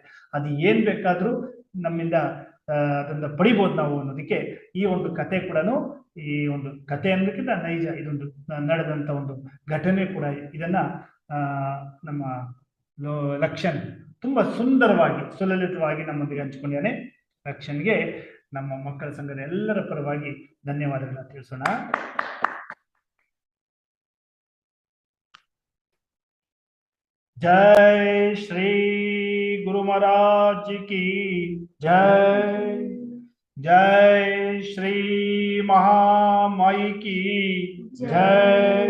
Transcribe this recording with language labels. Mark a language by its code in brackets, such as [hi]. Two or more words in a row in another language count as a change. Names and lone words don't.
[kn] ಅದು ಏನ್ ಬೇಕಾದ್ರೂ ನಮ್ಮಿಂದ ಅದನ್ನ ಪಡಿಬೋದು ನಾವು ಅನ್ನೋದಕ್ಕೆ ಈ ಒಂದು ಕತೆ ಕೂಡ, ಈ ಒಂದು ಕತೆ ಅನ್ನೋದಕ್ಕಿಂತ ನೈಜ ಇದೊಂದು ನಡೆದಂತ ಒಂದು ಘಟನೆ ಕೂಡ. ಇದನ್ನ ನಮ್ಮ ಲಕ್ಷಣ್ ತುಂಬಾ ಸುಂದರವಾಗಿ ಸುಲಲಿತವಾಗಿ ನಮ್ಮೊಂದಿಗೆ ಹಂಚಿಕೊಂಡಿದ್ದಾನೆ. ಲಕ್ಷಣ್ಗೆ ನಮ್ಮ ಮಕ್ಕಳ ಸಂಘದ ಎಲ್ಲರ ಪರವಾಗಿ ಧನ್ಯವಾದಗಳನ್ನ ತಿಳಿಸೋಣ. [hi] जय श्री गुरु महाराज की जय। जय श्री महामाई की जय।